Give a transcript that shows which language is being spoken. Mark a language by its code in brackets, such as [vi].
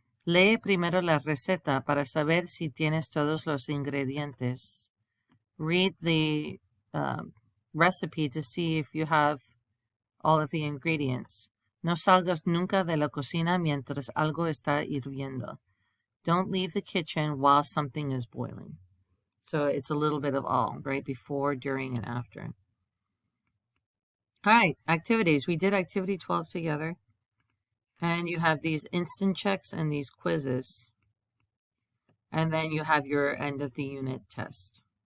[es] Lee primero la receta para saber si tienes todos los ingredientes. [en] Read the recipe to see if you have all of the ingredients. [es] No salgas nunca de la cocina mientras algo está hirviendo. [en] Don't leave the kitchen while something is boiling. So it's a little bit of all, right? Before, during, and after. All right, activities. We did activity 12 together. And you have these instant checks and these quizzes. And then you have your end of the unit test.